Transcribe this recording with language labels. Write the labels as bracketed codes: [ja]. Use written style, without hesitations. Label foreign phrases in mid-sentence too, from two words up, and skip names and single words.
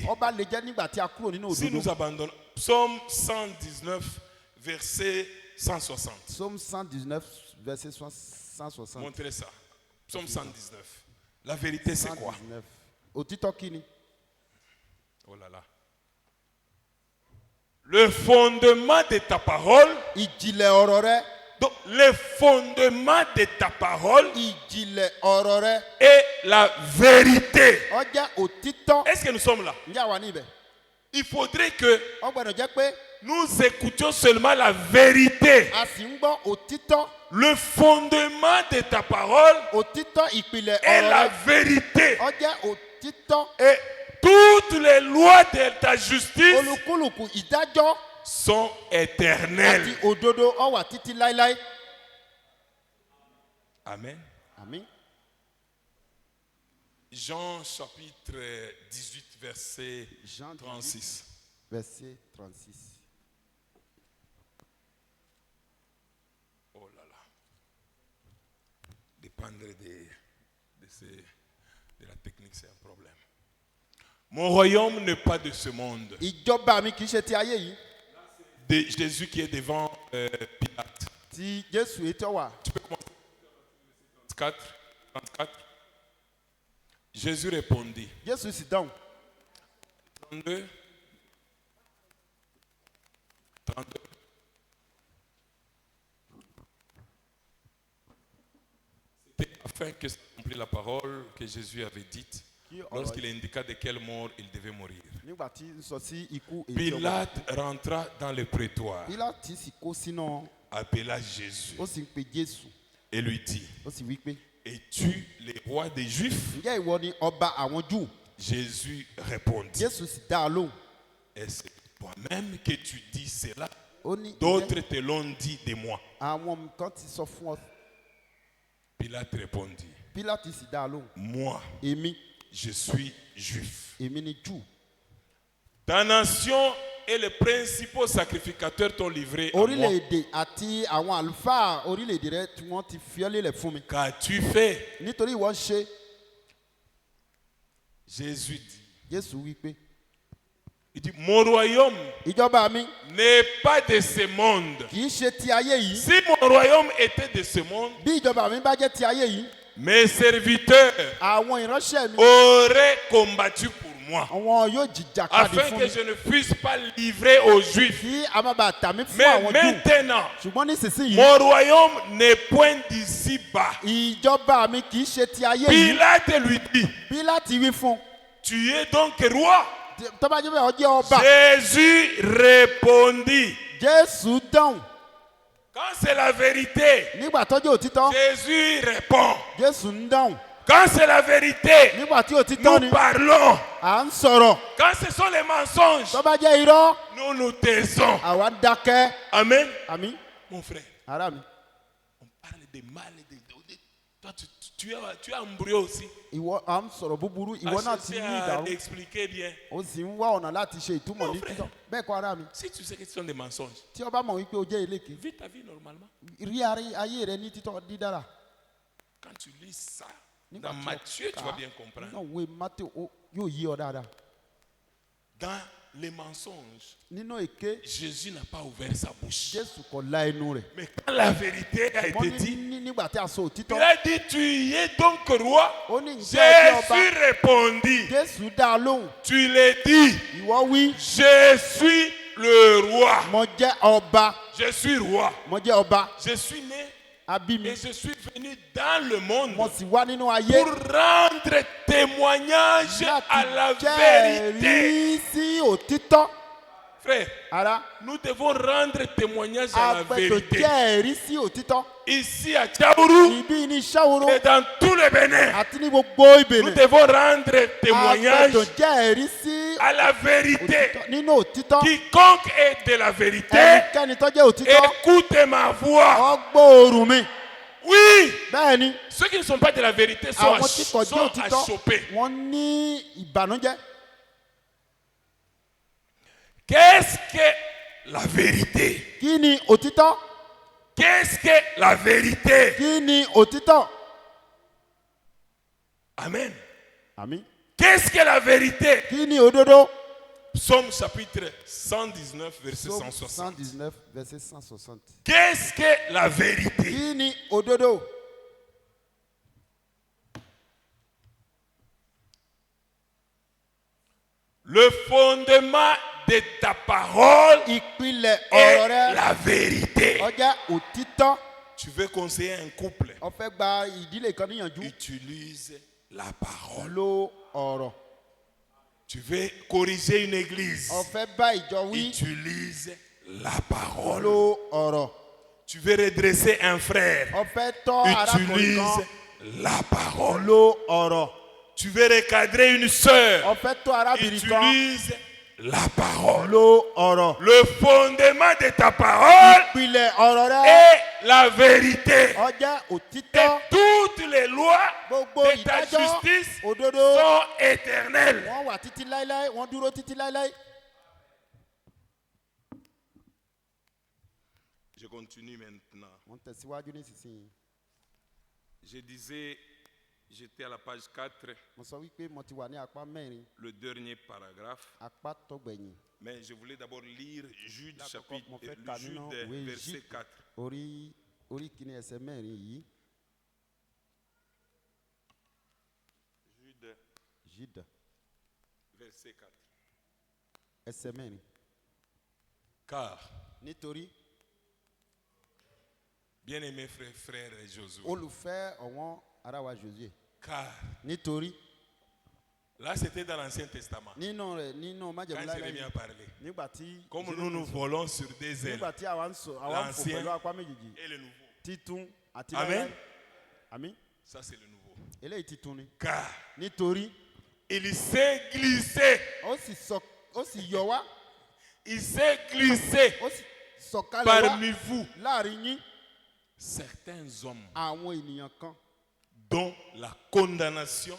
[yo] ọba lè jẹ́ nígbà tí a kúrò nínú [fr] Si [yo] òdodo. [fr] nous abandonnons, Psaume 119, verset 160. Psaume 119, verset 160. Montrez ça. Psaume 119. La vérité, c'est quoi? 119. [yo] Òtítọ́ kí ni? [fr] Oh là là. Le fondement de ta parole. [yo] Ìjìnlẹ̀ ọ̀rọ̀ rẹ. [fr] Donc, le fondement de ta parole [yo] Ìjìnlẹ̀ ọ̀rọ̀ rẹ. [fr] est la vérité. [yo] Ó jẹ́ òtítọ́. [fr] Est-ce que nous sommes là? [yo] Ǹjẹ́ àwa ní ibẹ̀? [fr] Il faudrait que [yo] Ó gbọ́dọ̀ jẹ́ pé [fr] nous écoutions seulement la vérité. [yo] a sì ń gbọ́ òtítọ́. [fr] Le fondement de ta parole [yo] Òtítọ́ ìpìlẹ̀ [fr] est [yo] ọ̀rọ̀ [fr] la [yo] rẹ. [fr] vérité. [yo] Ó jẹ́ òtítọ́. [fr] Et toutes les lois de ta justice [yo] Olúkúlùkù ìdájọ́ [fr] sont [yo] àti [fr] éternelles. [yo] òdodo ó wà títí láéláé. [fr] Amen. [yo] Àmín. [fr] Jean chapitre 18, verset Jean 36. Verset 36. Oh là là. Dépendre de la technique, c'est un problème. Mon royaume n'est pas de ce monde. [yo] Ìjọba mi kì í ṣe ti ayé yìí. [fr] De Jésus qui est devant Pilate. [yo] Ti Jésù ètò wà. [fr] Tu peux commencer 34. Jésus répondit. [yo] Jésù sì dáhùn. [fr] 32. C'était afin que s'accomplisse la parole que Jésus avait dite lorsqu'il indiqua de quelle mort il devait mourir. [yo] Nígbà tí ń sọ sí ikú èyí ọba. [fr] Pilate rentra dans le prétoire, [yo] Pílátì sì kó sínú. [fr] appela Jésus [yo] Ó sì ń pe Jésù. [fr] et lui dit, [yo] Ó sì wí pé, [fr] es-tu le roi des Juifs? [yo] ǹjẹ́ ìwọ ni ọba àwọn Júù? [fr] Jésus répondit, [yo] Jésù sì dá a lóhùn. [fr] est-ce toi-même que tu dis cela? [yo] Ó ní [fr] D'autres te l'ont dit de moi. [yo] àwọn kan ti sọ fún ọ. [fr] Pilate répondit, [yo] Pílátì sì dá a lóhùn. [fr] moi, [yo] Èmi [fr] je suis juif. [yo] ni Júù. [fr] Ta nation et les principaux sacrificateurs t'ont livré à moi. [yo] Orílẹ̀-èdè àti àwọn àlùfáà orílẹ̀-èdè rẹ tí wọ́n ti fi ọ́ lélẹ̀ fún mi. [fr] Qu'as-tu fait? [yo] Nítorí ìwọ ń ṣe. [fr] Jésus dit, [yo] Jésù wí pé, [fr] il dit, mon royaume [yo] ìjọba mi [fr] n'est pas de ce monde. [yo] kì í ṣe ti ayé yìí. [fr] Si mon royaume était de ce monde, [yo] Bí ìjọba mi bá jẹ́ ti ayé yìí, [fr] mes serviteurs [yo] àwọn ìránṣẹ́ mi [fr] auraient combattu pour moi, [yo] àwọn yóò jìjàkadì [fr] afin [yo] fún [fr] que [yo] mi. [fr] je ne puisse pas livrer aux Juifs. [yo] Kí a má bàa tà mí fún [fr] Mais [yo] àwọn Júù. [fr] maintenant, [yo] Ṣùgbọ́n nísinsìnyí, [fr] mon royaume n'est point d'ici-bas. [yo] ìjọba mi kì í ṣe ti ayé yìí. [fr] Pilate lui dit, [yo] Pílátì wí fún un. [fr] tu es donc roi? [yo] Tó bá jẹ́ bẹ́ẹ̀, ó jẹ́ ọba. [fr] Jésus répondit, [yo] Jésù dáhùn. [fr] quand c'est la vérité, [yo] Nígbà tó jẹ́ òtítọ́, [fr] Jésus répond. [yo] Jésù ń dáhùn. [fr] Quand c'est la vérité, [yo] Nígbà tí òtítọ́ ni, [fr] nous parlons. [yo] à ń sọ̀rọ̀. [fr] Quand ce sont les mensonges, [yo] Tó bá jẹ́ irọ́, [fr] nous nous taisons. [yo] àwa ń dákẹ́. [fr] Amen. [yo] Àmín. [fr] Mon frère, [yo] Ará mi, [fr] on parle de mal et de... Toi, tu as embrouillé aussi. [yo] ìwọ à ń sọ̀rọ̀ búburú, ìwọ náà ti [fr] Cherchez [yo] ní [fr] à [yo] ìdàrú. [fr] expliquer bien. [yo] Ó sì ń wá ọ̀nà láti ṣe ìtumọ̀ [fr] Mon [yo] ní [fr] frère. [yo] títọ́. Bẹ́ẹ̀ kọ́ ará mi, [fr] Si tu sais que ce sont des mensonges, [yo] tí o bá mọ̀ wípé o jẹ́ eléke, [fr] vis ta vie normalement. [yo] rí ayé rẹ ní títọ́ dídára. [fr] Quand tu lis ça, [yo] Nígbà [fr] dans [yo] tí o [fr] Matthieu, tu [yo] kà [fr] vas [yo] á, [fr] bien comprendre. [yo] nínú ìwé Mátéù, yóò yí ọ dáadáa. [fr] Dans les mensonges, [yo] nínú èké [fr] Jésus n'a pas ouvert sa bouche. [yo] Jésù kò la ẹnu rẹ̀. [fr] Mais quand la vérité a [yo] Mo [fr] été [yo] ní [fr] dite, [yo] nígbà tí a sọ òtítọ́. [fr] il a dit, tu y es donc roi. [yo] Ó ní ǹjẹ́ ẹ jẹ́ ọba. [fr] Jésus répondit, [yo] Jésù dá a lóhùn. [fr] tu l'as dit, [yo] Ìwọ wí. [fr] je suis le roi. [yo] Mo jẹ́ ọba. [fr] Je suis roi. [yo] Mo jẹ́ ọba. [fr] Je suis né [yo] A bí mi. [fr] et je suis venu dans le monde [yo] Mo sì wá nínú ayé. [fr] pour rendre témoignage à la [yo] Láti [fr] vérité. [yo] jẹ́rìí sí òtítọ́. [fr] Frère, [yo] Ara. [fr] nous devons rendre témoignage [yo] A [fr] à la [yo] gbọ́dọ̀ [fr] vérité. [yo] jẹ́rìí sí òtítọ́. [fr] Ici à Tchaourou [yo] Ìbí ní Ṣáwòrò [fr] et dans tout le Bénin, [yo] àti ní gbogbo [fr] nous [yo] Ìbẹ̀nẹ̀. [fr] devons rendre [yo] A [fr] témoignage [yo] gbọ́dọ̀ jẹ́rìí sí [fr] à la vérité. [yo] òtítọ́. Nínú òtítọ́. [fr] Quiconque est de la vérité, [yo] Ẹnikẹ́ni tó jẹ́ òtítọ́. [fr] écoute ma voix. [yo] Ó gbọ́ ohùn mi. [fr] Oui, [yo] Bẹ́ẹ̀ni. [fr] ceux qui ne sont pas de la vérité sont, [yo] Àwọn tí kò jẹ́ òtítọ́. [fr] achoppés. [yo] Wọ́n ní ìbànújẹ́. [fr] Qu'est-ce que la vérité? [yo] Kí ni òtítọ́? [fr] Qu'est-ce que la vérité? [yo] Kí ni òtítọ́? [fr] Amen. [yo] Àmín. [fr] Qu'est-ce que la vérité? [yo] Kí ni òdodo? [fr] Psaume chapitre 119, verset Psaume 160. 119, verset 160. Qu'est-ce que la vérité? [yo] Kí ni òdodo? [fr] Le fondement de ta parole [yo] Ìpìlẹ̀ [fr] est [yo] ọ̀rọ̀ rẹ [fr] la vérité. [yo] ó jẹ́ òtítọ́. [fr] Tu veux conseiller un couple? [yo] Ó fẹ́ gba ìdílé kan níyànjú. [fr] Utilise la parole. [yo] Lo ọ̀rọ̀. [fr] Tu veux corriger une église? [yo] Ó fẹ́ bá ìjọ wí. [fr] Utilise la parole. [yo] Lo ọ̀rọ̀. [fr] Tu veux redresser un frère? [yo] Ó fẹ́ tọ́ arákùnrin [fr] Utilise [yo] kan. [fr] la parole. [yo] Lo ọ̀rọ̀. [fr] Tu veux recadrer une sœur? [yo] Ó fẹ́ tọ́ arábìnrin kan. [fr] Utilise la parole. [yo] Lo ọ̀rọ̀. [fr] Le fondement de ta parole [yo] Ìpìlẹ̀ ọ̀rọ̀ rẹ [fr] est la vérité. [yo] ó jẹ́ [fr] Et [yo] òtítọ́. [fr] toutes les lois [yo] Gbogbo [fr] de ta [yo] ìdájọ́ [fr] justice [yo] òdodo [fr] sont éternelles. [yo] wọ́n wà títí láéláé, wọ́n dúró títí láéláé. [fr] Je continue maintenant. [yo] Wọ́n tẹ̀síwájú nísinsìnyí. [fr] Je disais, j'étais à la page 4, [yo] Mo sọ wípé mo ti wà ní apá mẹ́rin, [fr] le dernier paragraphe. [yo] apá tó gbẹ̀yìn. [fr] Mais je voulais d'abord lire Jude, chapitre, [yo] Mo fẹ́ ka nínú [fr] Jude, [yo] ìwé [fr] verset [yo] Jude [fr] 4. [yo] orí kìíní ẹsẹ̀ mẹ́rin yìí. [fr] Jude, [yo] Jude [fr] verset 4. [yo] ẹsẹ̀ mẹ́rin. [fr] Car, [yo] Nítorí [fr] bien-aimé frère Josué, [yo] olùfẹ́ ọ̀wọ́n ara wa Josué. [fr] car, [yo] Nítorí [fr] là c'était dans l'Ancien Testament. [yo] nínú rẹ̀ nínú májẹ̀mú [fr] Quand Jérémie [yo] láéláé [fr] a parlé. [yo] nígbà tí [fr] Comme nous volons sur des ailes, [yo] nígbà tí àwa ń fò pẹ̀lú apá méjèèjì [fr] et le nouveau. [yo] títún àti [fr] Amen. [yo] láéláé. Àmín. [fr] Ça c'est le nouveau. [yo] Eléyìí títún ni. [fr] Car [yo] Nítorí [fr] il s'est glissé. [yo] ó sì yọ wá, [fr] Il s'est glissé [yo] ó sì sọ̀kalẹ̀ wá [fr] parmi vous [yo] láàrin yín [fr] certains hommes [yo] àwọn ènìyàn kan [fr] dont la condamnation